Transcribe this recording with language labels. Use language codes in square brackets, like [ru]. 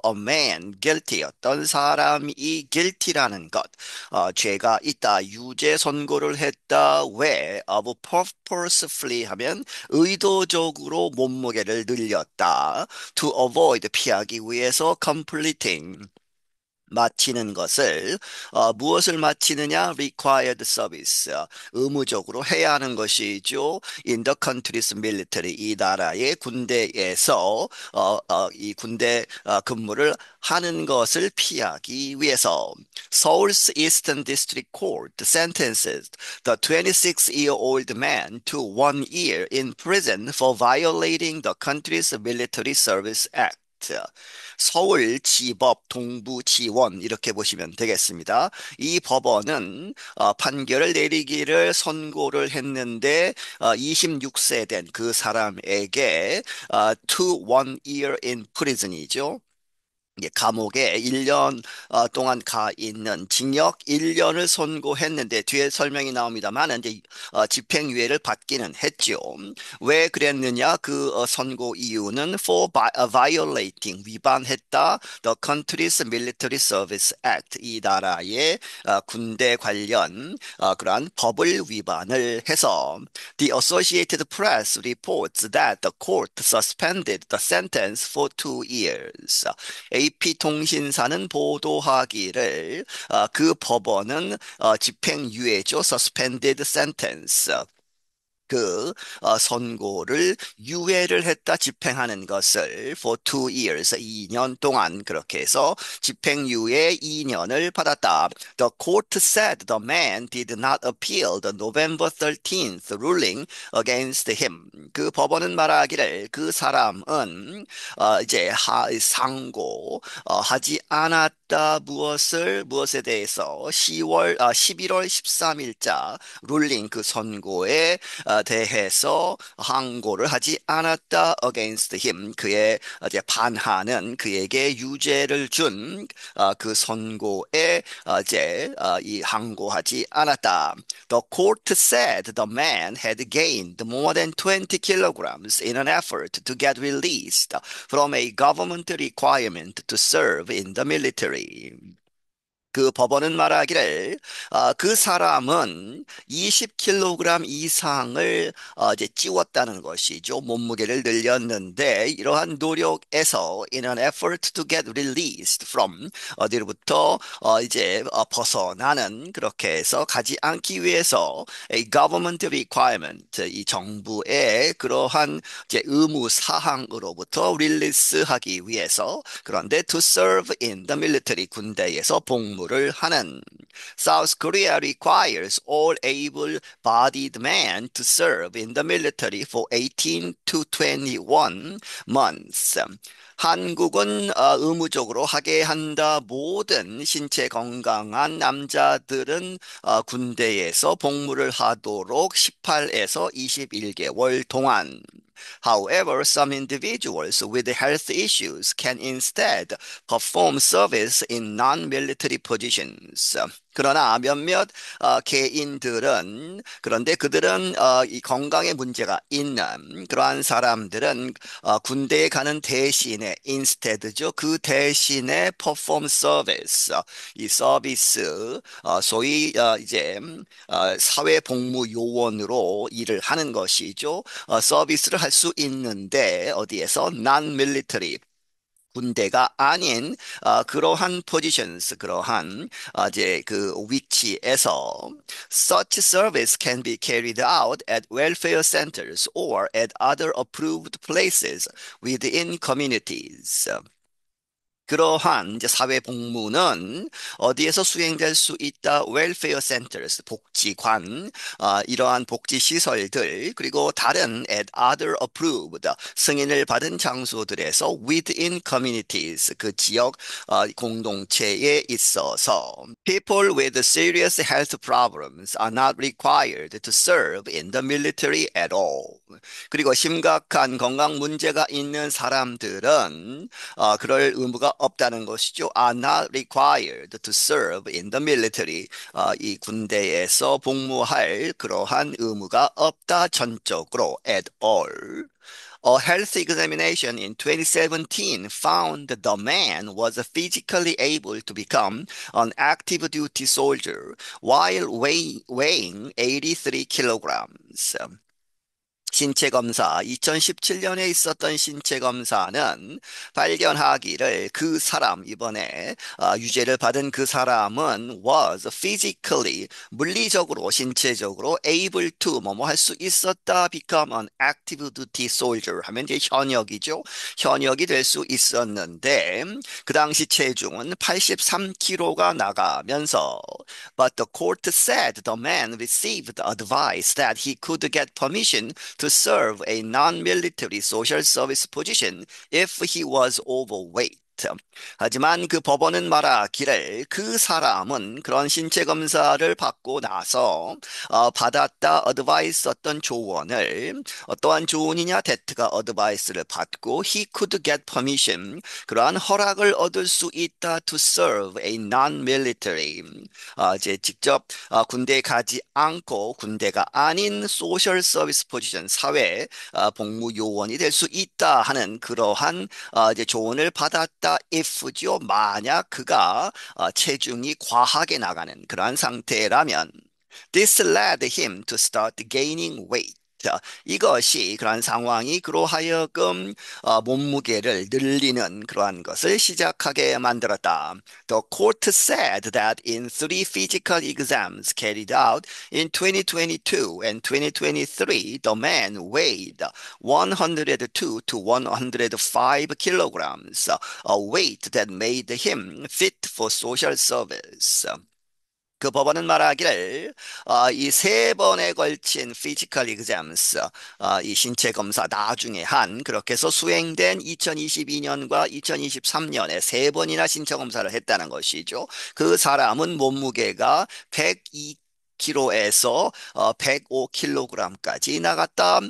[en] A man guilty [ko] 어떤 사람이 guilty라는 것 죄가 있다 유죄 선고를 했다 왜 [en] of purposefully [ko] 하면 의도적으로 몸무게를 늘렸다. [en] To avoid [ko] 피하기 위해서 [en] completing [ko] 마치는 것을 무엇을 마치느냐? [en] required service [ko] 의무적으로 해야 하는 것이죠. [en] In the country's military [ko] 이 나라의 군대에서 이 군대 근무를 하는 것을 피하기 위해서 [en] Seoul's Eastern District Court sentences the 26-year-old man to 1 year in prison for violating the country's Military Service Act. [ko] 서울지법 동부지원 이렇게 보시면 되겠습니다. 이 법원은 판결을 내리기를 선고를 했는데 26세 된 그 사람에게 [en] to 1 year in prison [ko] 이죠. 감옥에 1년 동안 가 있는 징역 1년을 선고했는데 뒤에 설명이 나옵니다만 이제 집행유예를 받기는 했죠. 왜 그랬느냐? 그 선고 이유는 [en] violating [ko] 위반했다 [en] the country's military service act [ko] 이 나라의 군대 관련 그러한 법을 위반을 해서 [en] The Associated Press reports that the court suspended the sentence for 2 years. [ko] AP통신사는 보도하기를 그 법원은 집행유예죠. [en] Suspended sentence. [ko] 그 선고를 유예를 했다 집행하는 것을 [en] for 2 years [ko] 2년 동안 그렇게 해서 집행유예 2년을 받았다. [en] The court said the man did not appeal the November 13th ruling against him. [ko] 그 법원은 말하기를 그 사람은 상고 하지 않았다. 무엇에 대해서 11월 13일자 룰링 그 선고에 대해서 항고를 하지 않았다 [en] against him [ko] 그의 이제 반하는 그에게 유죄를 준 그 선고에 이 항고하지 않았다. [en] The court said the man had gained more than 20 kilograms in an effort to get released from a government requirement to serve in the military. [ko] 그 법원은 말하기를 그 사람은 20kg 이상을 이제 찌웠다는 것이죠. 몸무게를 늘렸는데 이러한 노력에서 [en] in an effort to get released from [ko] 어디로부터 벗어나는 그렇게 해서 가지 않기 위해서 [en] a government requirement [ko] 이 정부의 그러한 이제 의무 사항으로부터 릴리스하기 위해서 그런데 [en] to serve in the military [ko] 군대에서 복무를 하는 [en] South Korea requires all able-bodied men to serve in the military for 18 to 21 months. [ko] 한국은 의무적으로 하게 한다. 모든 신체 건강한 남자들은 군대에서 복무를 하도록 18에서 21개월 동안. [en] However, some individuals with health issues can instead perform service in non-military positions. [ko] 그러나 몇몇 개인들은 그런데 그들은 이 건강에 문제가 있는 그러한 사람들은 군대에 가는 대신에 instead죠. 그 대신에 [en] perform service [ko] 이 서비스 소위 사회복무 요원으로 일을 하는 것이죠. 서비스를 할 수 있는데 어디에서 non-military 군대가 아닌 그러한 포지션스, 그러한 이제 그 위치에서 [en] such service can be carried out at welfare centers or at other approved places within communities. [ko] 그러한 이제 사회 복무는 어디에서 수행될 수 있다? [en] welfare centers, [ko] 복지관, 이러한 복지 시설들, 그리고 다른 [en] at other approved, [ko] 승인을 받은 장소들에서 [en] within communities, [ko] 그 지역 공동체에 있어서 [en] people with serious health problems are not required to serve in the military at all. [ko] 그리고 심각한 건강 문제가 있는 사람들은 그럴 의무가 없다는 것이죠. [en] Are not required to serve in the military. [ko] 이 군대에서 복무할 그러한 의무가 없다 전적으로 [en] at all. A health examination in 2017 found the man was physically able to become an active duty soldier while weighing 83 kilograms. [ko] 신체 검사, 2017년에 있었던 신체 검사는 발견하기를 그 사람, 이번에 유죄를 받은 그 사람은 [en] was physically, [ko] 물리적으로, 신체적으로 [en] able to, [ko] 뭐뭐 할 수 있었다, [en] become an active duty soldier [ko] 하면 이제 현역이죠. 현역이 될 수 있었는데 그 당시 체중은 83kg가 나가면서 [en] but the court said the man received advice that he could get permission to serve a non-military social service position if he was overweight. [ko] 하지만 그 법원은 말하기를 그 사람은 그런 신체 검사를 받고 나서 받았다 어드바이스 어떤 조언을 어떠한 조언이냐 대트가 어드바이스를 받고 [en] he could get permission [ko] 그러한 허락을 얻을 수 있다 [en] to serve a non-military [ko] 이제 직접 군대에 가지 않고 군대가 아닌 소셜 서비스 포지션 사회 복무 요원이 될 수 있다 하는 그러한 이제 조언을 받았다 if죠. 만약 그가 체중이 과하게 나가는 그러한 상태라면 [en] this led him to start gaining weight. [ko] 자, 이것이 그러한 상황이 그로 하여금 몸무게를 늘리는 그러한 것을 시작하게 만들었다. [en] The court said that in three physical exams carried out in 2022 and 2023, the man weighed 102 to 105 kilograms, a weight that made him fit for social service. [ko] 그 법원은 말하기를 이 세 번에 걸친 피지컬 exams, 이 신체 검사 나중에 한 그렇게 해서 수행된 2022년과 2023년에 세 번이나 신체 검사를 했다는 것이죠. 그 사람은 몸무게가 102 kg에서 105kg까지 나갔다.